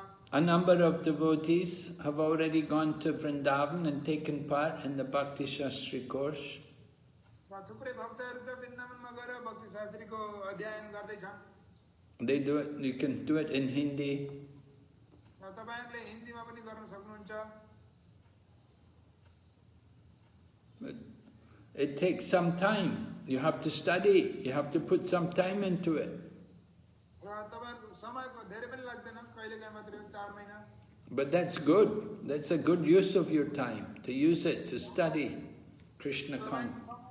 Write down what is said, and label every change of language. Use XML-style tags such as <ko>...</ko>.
<en>A number of devotees have already gone to Vrindavan and taken part in the Bhakti Shastri course.</en> <ne>र थुप्रै भक्तहरू त वृन्दावनमा गएर भक्ति शास्त्रीको अध्ययन गर्दैछन्।</ne> <en>They do it, you can do it in Hindi.</en> <ne>र तपाईहरुले हिन्दीमा पनि गर्न सक्नुहुन्छ।</ne> <en>But it takes some time. You have to study. You have to put some time into it.</en> <ne>र तपाईहरुको समयको धेरै पनि लाग्दैन, कहिलेकाहीँ मात्रै 4 महिना।</ne> <en>But that's good. That's a good use of your time, to use it to study Krishna consciousness.</en>